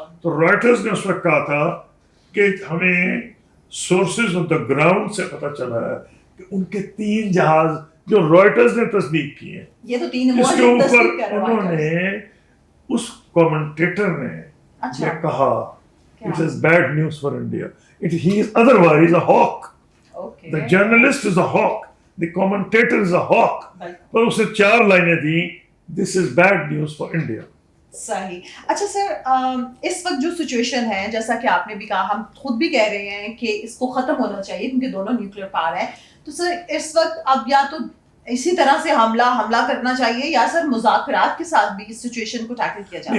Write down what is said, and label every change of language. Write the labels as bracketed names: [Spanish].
[Urdu] تو رائٹرز نے اس وقت کہا تھا کہ ہمیں [English] sources on the ground [Urdu] سے پتہ چلا ہے کہ ان کے 3 جہاز جو رائٹرز نے تصدیق کیے ہیں, یہ تو 3 اس کے اوپر انہوں نے, اس کمنٹیٹر نے یہ کہا [English] it is bad news for India. He is otherwise a hawk. The journalist is a hawk. The commentator is a hawk. [Urdu] پر اسے 4 لائنیں دی, [English] this is bad news for India. [Urdu] صحیح. اچھا سر, اس وقت جو سچویشن ہے, جیسا کہ آپ نے بھی کہا, ہم خود بھی کہہ رہے ہیں کہ اس کو ختم ہونا چاہیے کیونکہ دونوں نیوکلیئر پاور ہیں. تو سر اس وقت اب یا تو اسی طرح سے حملہ کرنا چاہیے, یا سر مذاکرات کے ساتھ بھی اس سچویشن کو ٹیکل کیا جائے.